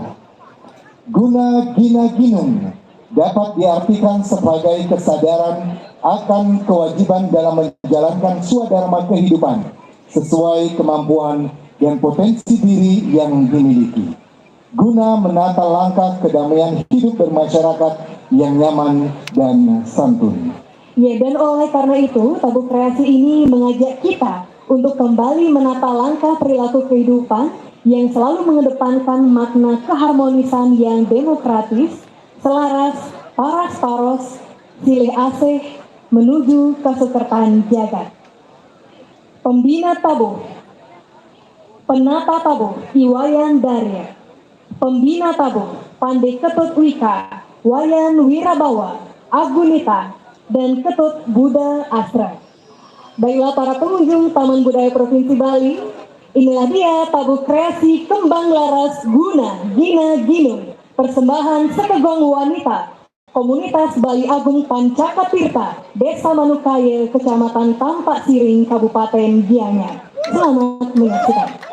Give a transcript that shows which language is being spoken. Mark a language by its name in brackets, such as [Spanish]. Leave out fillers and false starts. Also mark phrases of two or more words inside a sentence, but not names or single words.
[Indonesian] Guna Gina Ginung dapat diartikan sebagai kesadaran akan kewajiban dalam menjalankan swadharma kehidupan sesuai kemampuan dan potensi diri yang dimiliki, guna menata langkah kedamaian hidup bermasyarakat yang nyaman dan santun. Ya, dan oleh karena itu, tabuh kreasi ini mengajak kita untuk kembali menata langkah perilaku kehidupan yang selalu mengedepankan makna keharmonisan yang demokratis, selaras, [Balinese] paras paros, silih asih, [Indonesian] menuju [Balinese] kesukertan jagat. [Indonesian] Pembina tabuh, penata tabuh, Iwayan Darya. Pembina tabuh, Pandai Ketut Wika, Wayan Wirabawa, Agunita, dan Ketut Buddha Asra. Baiklah para pengunjung Taman Budaya Provinsi Bali, inilah dia tabuh kreasi kembang laras Guna Gina Ginung, persembahan Sekegong Wanita Komunitas Bali Agung Pancakatirta, Desa Manukaya, Kecamatan Tampak Siring, Kabupaten Gianyar. Selamat menyaksikan.